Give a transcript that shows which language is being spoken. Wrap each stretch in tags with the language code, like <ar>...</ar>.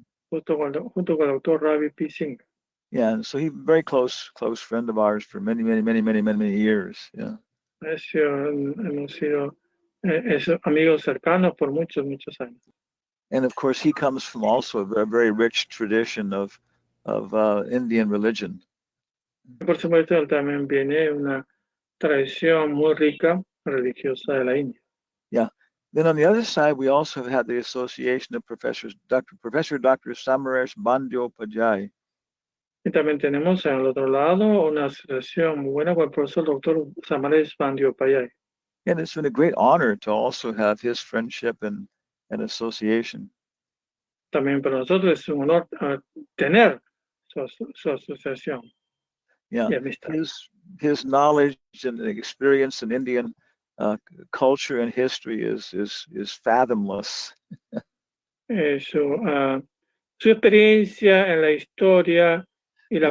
<es>Junto con el doctor Ravi P. Singh.</es> <en>And so he's a very close friend of ours for many years.</en> <es>Hemos sido amigos cercanos por muchos años.</es> <en>And of course, he comes from also a very rich tradition of Indian religion.</en> <es>Por supuesto, él también viene una tradición muy rica religiosa de la India.</es> <en>Then on the other side, we also have had the association of Professor Dr. Samaresh Bandyopadhyay.</en> <es>Y también tenemos al otro lado una asociación muy buena con el profesor Dr. Samaresh Bandyopadhyay.</es> <en>And it's been a great honor to also have his friendship and association.</en> <es>También para nosotros es un honor tener su asociación. Y amistad.</es> <en>His knowledge and experience in Indian culture and history is fathomless.</en> <es>Su Su experiencia en la historia y la</es>